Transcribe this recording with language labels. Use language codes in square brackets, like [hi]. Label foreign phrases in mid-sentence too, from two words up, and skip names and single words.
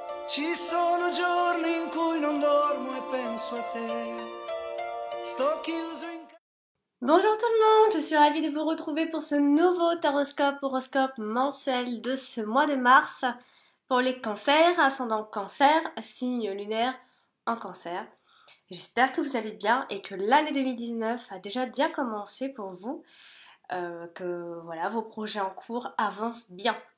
[it] Ci sono giorni in cui non dormo e penso a te. Sto chiuso in [fr] Bonjour tout le monde, je suis ravie de vous retrouver pour ce nouveau horoscope mensuel de ce mois de mars pour les cancers, ascendant cancer, signe lunaire en cancer. J'espère que vous allez bien et que l'année 2019 a déjà bien commencé pour vous, que voilà, vos projets en cours avancent bien.